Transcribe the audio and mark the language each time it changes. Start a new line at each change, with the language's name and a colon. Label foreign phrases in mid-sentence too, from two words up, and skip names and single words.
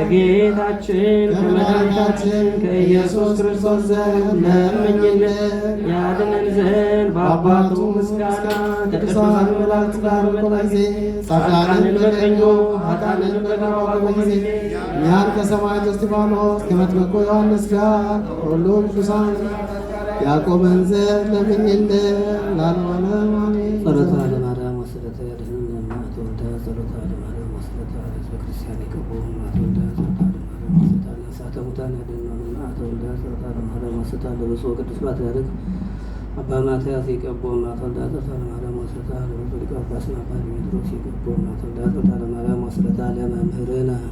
Amharic: ከጌታችን ከመድኃኒታችን ከኢየሱስ ክርስቶስ ዘንድ ለምኝልን ያድነን ዘንድ በአባቱ ምስጋና ከቅዱሳን መላእክት ጋር በመጣ ጊዜ ጻድቃንን በቀኙ ኃጥአንን በግራው ባቆመ ጊዜ እኛን ከሰማዕቱ እስጢፋኖስ ከመጥምቁ ዮሐንስ ጋር ሁሉ ቅዱሳን ያቆመን ዘንድ ለምኝልን ላለሆነ አሜን።
Geez: ጸሎታ ለማርያም ወስደተ ያድኅነነ እምአተ ወልዳ ጸሎታ ለማርያም ወስደተ ሕዝበ ክርስቲያን ይቅቡም እምአተ ወልዳ ጸሎታ ለማርያም ወስደተ ነፍሳተ ሙታን ያድኅነነ እምአተ ወልዳ ጸሎታ ለማርያም ወስደተ ለብፁዕ ቅዱስ ፓትርያርክ አባ ማትያስ ይቅቡም እምአተ ወልዳ ጸሎታ ለማርያም ወስደተ ለብፁዕ ሊቀ ጳጳስ አባ ዲሜጥሮስ ይቅቡም እምአተ ወልዳ ጸሎታ ለማርያም ወስደተ ለመምህርነ